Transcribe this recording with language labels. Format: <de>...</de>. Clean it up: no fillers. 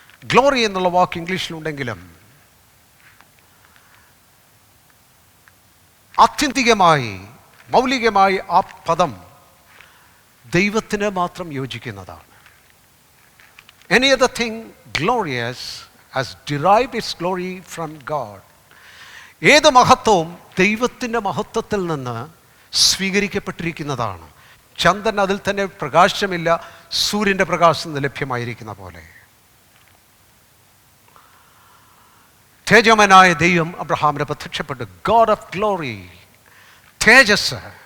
<ml>Glory എന്നുള്ള വാക്ക് ഇംഗ്ലീഷിലുണ്ടെങ്കിലും ആത്യന്തികമായി മൗലികമായി ആ പദം ദൈവത്തിന് മാത്രം യോജിക്കുന്നതാണ്.</ml> <en>Any other thing glorious has derived its glory from God.</en> <ml>ഏത് മഹത്വവും ദൈവത്തിൻ്റെ മഹത്വത്തിൽ നിന്ന് സ്വീകരിക്കപ്പെട്ടിരിക്കുന്നതാണ്. ചന്ദ്രൻ അതിൽ തന്നെ പ്രകാശമില്ല, സൂര്യൻ്റെ പ്രകാശം ലഭ്യമായിരിക്കുന്ന പോലെ. തേജോമനായ ദൈവം അബ്രഹാമിനെ പ്രത്യക്ഷപ്പെട്ടു. God of glory, Tejas.</ml>